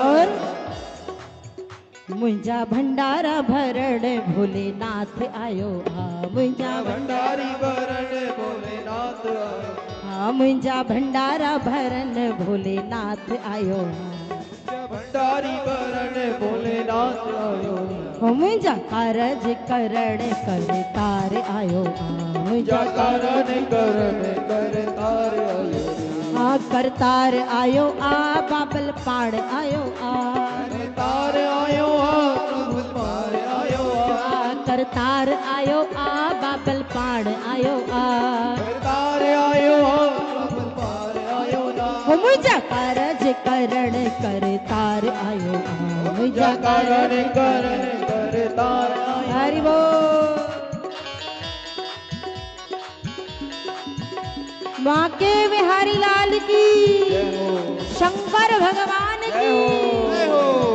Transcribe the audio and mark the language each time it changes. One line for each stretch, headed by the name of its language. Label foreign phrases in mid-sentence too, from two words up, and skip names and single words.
Sindhi: और मुंजा भंडारा भरण भोलेनाथ आयो आ मुंजा भंडारी वरण भोलेनाथ आयो। हाँ मुंजा भंडारा भरण भोलेनाथ आयो भंडारी वरण भोलेनाथ आयो। आ मुंजा कारज करण करतार आयो आ मुंजा करण करण करतार आयो। आ करतार आयो आ बाबल पाड़ आयो आ करतार आयो आ प्रभु पार आयो आ। करतार आयो आ बाबल पाड़ आयो आ करतार आयो आ प्रभु पार आयो ना। मुझा कारज करण करतार आयो आ मुझा करण करण करतार आयो।
Hindi: हरि बोल। माँ के बिहारी लाल की, जय हो शंकर भगवान जय हो की, जय हो।